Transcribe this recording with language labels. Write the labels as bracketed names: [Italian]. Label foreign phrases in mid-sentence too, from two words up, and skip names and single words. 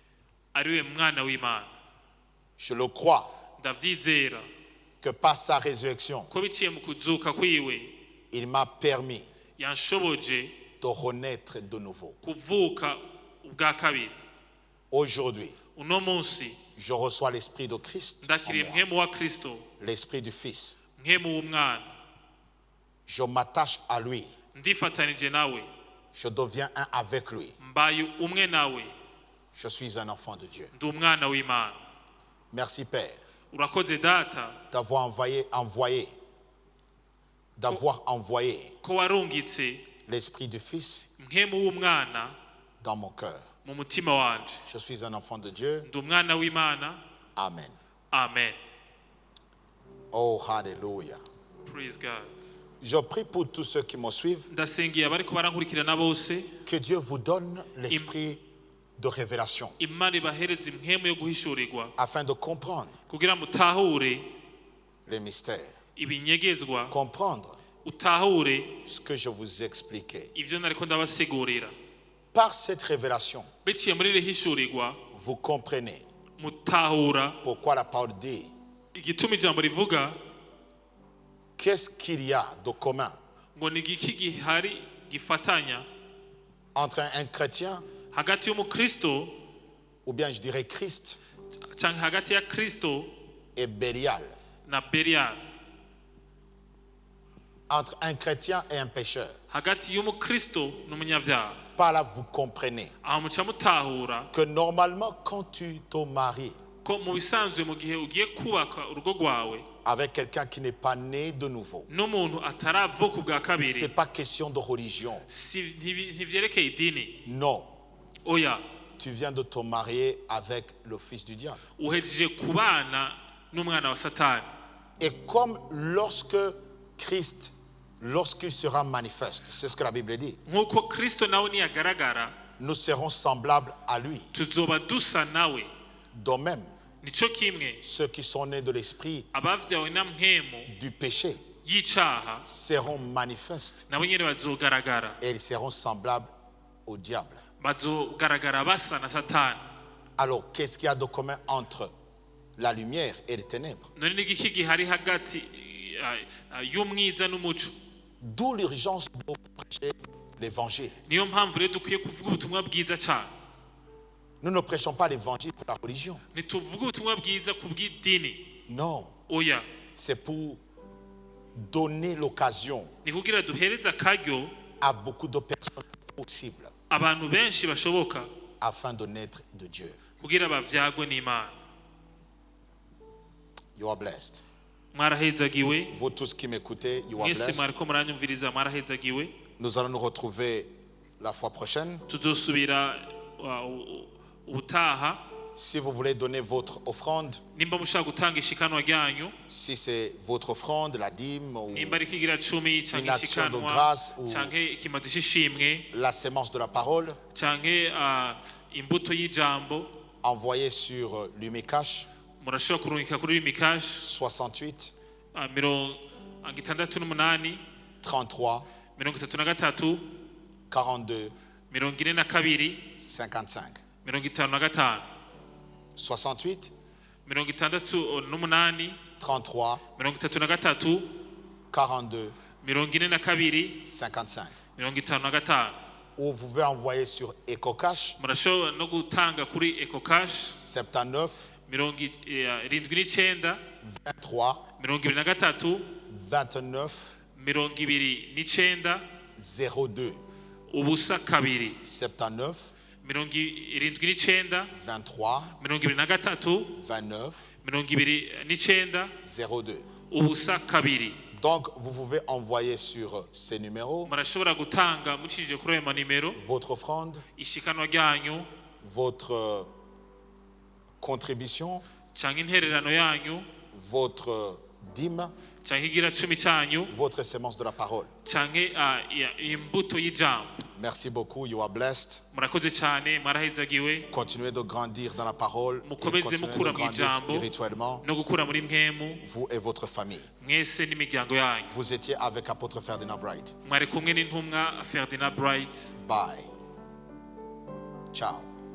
[French] Je le crois que par sa résurrection, il m'a permis de renaître de nouveau. Aujourd'hui, [Rundi] uno munsi [French] je reçois l'esprit de Christ, [Rundi] ndakiriye mpemu wa Kristo, [French] l'esprit du Fils. [Rundi] mpemu w'umwana, [French] Je m'attache à lui. [Rundi] ndifatanije nawe, [French] Je deviens un avec lui. [Rundi] mbaye umwe nawe, [French] Je suis un enfant de Dieu. [Rundi] ndi umwana w'Imana. [French] Merci Père [Rundi] Urakoze data [French] d'avoir envoyé [Rundi] ko warungitse [French] l'esprit du Fils [Rundi] mpemu w'umwana [French] dans mon cœur. [Rundi] mu mutima wanje. [French] Je suis un enfant de Dieu. [Rundi] Ndi umwana w'Imana. [French] Amen. [Rundi] Amen. [English] Oh, hallelujah. Praise God. [French] Je prie pour tous ceux qui me suivent. [Rundi] Ndasengiye abariko barankurikirana bose, [French] Que Dieu vous donne l'esprit de révélation [Rundi] Imana ibahereze impwemu yo guhishurirwa [French] afin de comprendre [Rundi] kugira mutahure [French] les mystères. [Rundi] ibinyegezwa, [French] Comprendre [Rundi] utahure [French] ce que je vous expliquais. [Rundi] ivyo nariko ndabasigurira. [French] Par cette révélation, [Rundi] Biciye muri iri hishurirwa [French] vous comprenez [Rundi] mutahura [French] pourquoi la parole dit [Rundi] igituma ijambo rivuga [French] qu'est-ce qu'il y a de commun [Rundi] ngo ni igiki gihari gifatanya [French] entre un chrétien, [Rundi] hagati y'umukristo [French] ou bien je dirais Christ, [Rundi] canke hagati ya Kristo [French] et Bélial. [Rundi] na Belial, [French] Entre un chrétien et un pécheur. [Rundi] hagati y'umukristo n'umunyavyaha. [French] Par là, vous comprenez [Rundi] Aho muca mutahura [French] que normalement, quand tu te maries [Rundi] ko mu bisanzwe mu gihe ugiye kubaka urugo rwawe [French] avec quelqu'un qui n'est pas né de nouveau, [Rundi] n'umuntu ataravuka ubwa [French] ce [Rundi] kabiri, [French] n'est pas question de religion. [Rundi] ntivyerekeye idini. [French] Non, [Rundi] Oya, [French] tu viens de te marier avec le fils du diable. [Rundi] uhejeje kubana n'umwana wa Satani. [French] Et comme lorsqu'il sera manifeste, c'est ce que la Bible dit, [Rundi] Nk'uko Kristo nawe niyagaragara [French] nous serons semblables à lui. [Rundi] tuzoba dusa nawe. [French] De même, [Rundi] Nico kimwe [French] ceux qui sont nés de l'esprit [Rundi] abavyawe na mpemu [French] du péché [Rundi] y'icaha [French] seront manifestes [Rundi] nabo nyene bazogaragara, [French] et ils seront semblables au diable. [Rundi] bazogaragara basa na Satani. [French] Alors, qu'est-ce qu'il y a de commun entre la lumière et les ténèbres? [Rundi] None ni igiki gihari hagati y'umwiza n'umuco? [French] D'où l'urgence de prêcher l'évangile. [Rundi] Niyo mpamvu rero dukwiye kuvuga ubutumwa bwiza cyane. [French] Nous ne prêchons pas l'évangile pour la religion. [Rundi] Ntituvuga ubutumwa bwiza ku bw'idini. [French] Non, [Rundi] Oya, [French] c'est pour donner l'occasion [Rundi] ni kugira duhereze akaryo [French] à beaucoup de personnes possibles [Rundi] abantu benshi bashoboka [French] afin de naître de Dieu. [Rundi] kugira bavyagwe n'Imana. [English] You are blessed. [Rundi] Mwarahezagiwe. [French] Vous tous qui m'écoutez, [English] you are [Rundi] Mwese [English] blessed. [Rundi] mwariko muranyumviriza, mwarahezagiwe. [French] Nous allons nous retrouver la fois prochaine. [Rundi] Tuzosubira ubutaha. [French] Si vous voulez donner votre offrande, [Rundi] Nimba mushaka gutanga ishikanwa ryanyu, [French] si c'est votre offrande, la dîme ou [Rundi] nimba ari kigira 10 [French] une [Rundi] canke [French] action de [Rundi] ishikanwa [French] grâce ou [Rundi] canke ikimazi c'ishimwe [French] la sémence de la parole, [Rundi] canke imbuto y'ijambo, [French] envoyez sur l'Umicash [Rundi] murashobora kurungika kuri Mikash [French] 68 [Rundi] 68 [French] 33 [Rundi] 33 [French] 42 [Rundi] 42 [French] 55. [Rundi] 55 [French] 68 [Rundi] 68 [French] 33 [Rundi] 33 [French] 42 [Rundi] 42 [French] 55. [Rundi] 55. [French] Ou vous pouvez envoyer sur EcoCash [Rundi] Murashobora no gutanga kuri EcoCash [French] 79 [Rundi] 79 [French] 23 [Rundi] 23 [French] 29 [Rundi] 29 [French] 02. [Rundi] ubusa kabiri [French] 79 [Rundi] 79 [French] 23 [Rundi] 23 [French] 29 [Rundi] 29 [French] 02. [Rundi] ubusa kabiri. [French] Donc vous pouvez envoyer sur ces numéros [Rundi] Murashobora gutanga mucishije kuri ayo manimero [French] votre offrande, [Rundi] ishikanwa ryanyu [French] votre contribution, [Rundi] canke intererano yanyu [French] votre dîme, [Rundi] canke igira 10 cyanyu [French] votre sémence de la parole. [Rundi] canke imbuto y'ijambo. [French] Merci beaucoup, [English] you are blessed. [Rundi] Murakoze cyane, mwarahezagiwe. [French] Continuez de grandir dans la parole et [Rundi] Mukomeze [French] continuez de [Rundi] mukura mu [French] grandir [Rundi] ijambo [French] spirituellement, [Rundi] no gukura muri mpemu, [French] vous et votre famille. [Rundi] mwese n'imiryango yanyu. [French] Vous étiez avec apôtre Ferdinand Bright. [Rundi] Mwari kumwe n'intumwa Ferdinand Bright. [English] Bye. Ciao.